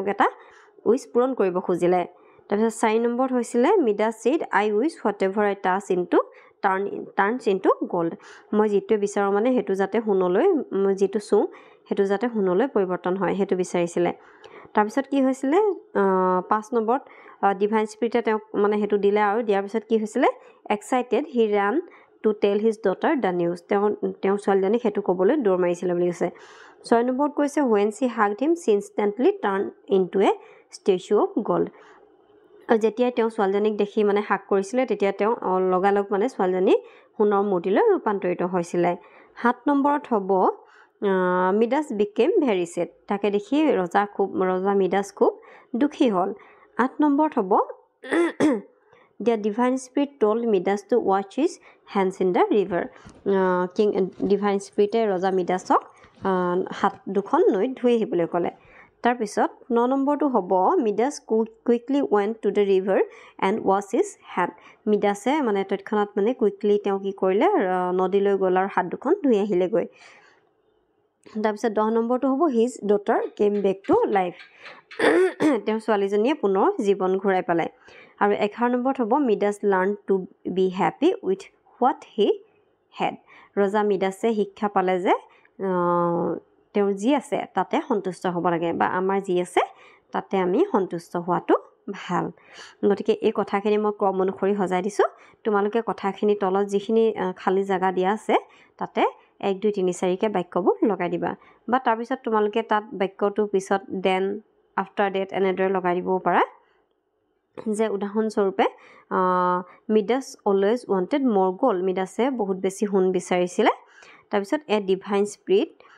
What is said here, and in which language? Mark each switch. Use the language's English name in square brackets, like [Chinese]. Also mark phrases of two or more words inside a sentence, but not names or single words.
[Assamese] এটা উইচ পূৰণ কৰিব খুজিলে তাৰপিছত 4 নম্বৰত হৈছিলে মিডাছ [English] said I wish what ever I touch into turns into gold [Assamese] মই যিটোৱে বিচাৰোঁ মানে সেইটো যাতে সোণলৈ মই যিটো চুওঁ সেইটো যাতে সোণলৈ পৰিৱৰ্তন হয় সেইটো বিচাৰিছিলে তাৰপিছত কি হৈছিলে 5 নম্বৰত [English] divine spirit [Assamese] তেওঁক মানে সেইটো দিলে আৰু দিয়াৰ পিছত কি হৈছিলে [English] excited he ran to tell his daughter the news. [Assamese] তেওঁৰ ছোৱালীজনীক সেইটো ক'বলৈ দৌৰ মাৰিছিলে বুলি কৈছে 6 নম্বৰত কৈছে [English] when she hugged him she instantly turned into a statue of gold. [Assamese] যেতিয়া তেওঁ ছোৱালীজনীক দেখি মানে হাক কৰিছিলে তেতিয়া তেওঁ লগালগ মানে ছোৱালীজনী সোণৰ মূৰ্তিলৈ ৰূপান্তৰিত হৈছিলে 7 নম্বৰত হ'ব মিডাছ [English] became very sad. [Assamese] তাকে দেখি ৰজা মিডাছ খুব দুখী হ'ল 8 নম্বৰত হ'ব [English] The divine spirit told Midas to wash his hands in the river. King divine spirit [Assamese] ৰজা মিডাছক হাত দুখন নৈত ধুই আহিবলৈ ক'লে তাৰপিছত 9 নম্বৰটো হ'ব মিডাছ [English] quickly went to the river and washed his hand. [Assamese] মিডাছে মানে তৎক্ষণাত মানে কুইকলি তেওঁ কি কৰিলে নদীলৈ গ'ল আৰু হাত দুখন ধুই আহিলেগৈ তাৰপিছত 10 নম্বৰটো হ'ব [English] his daughter came back to life. [Assamese] তেওঁৰ ছোৱালীজনীয়ে পুনৰ জীৱন ঘূৰাই পালে আৰু 11 নম্বৰত হ'ব মিডাছ [English] learned to be happy with what he had. [Assamese] ৰজা মিডাছে শিক্ষা পালে যে তেওঁৰ যি আছে তাতে সন্তুষ্ট হ'ব লাগে বা আমাৰ যি আছে তাতে আমি সন্তুষ্ট হোৱাটো ভাল গতিকে এই কথাখিনি মই ক্ৰম অনুসৰি সজাই দিছোঁ তোমালোকে কথাখিনি তলত যিখিনি খালি জায়গা দিয়া আছে তাতে 1 2 3 4 কে বাক্যবোৰ লগাই দিবা বা তাৰপিছত তোমালোকে তাত বাক্যটো পিছত [English] then after that [Assamese] এনেদৰে লগাই দিব পাৰা যে উদাহৰণস্বৰূপে [English] Midas always wanted more gold [Assamese] মিডাছে বহুত বেছি সোণ বিচাৰিছিলে তাৰপিছত [English] a divine spirit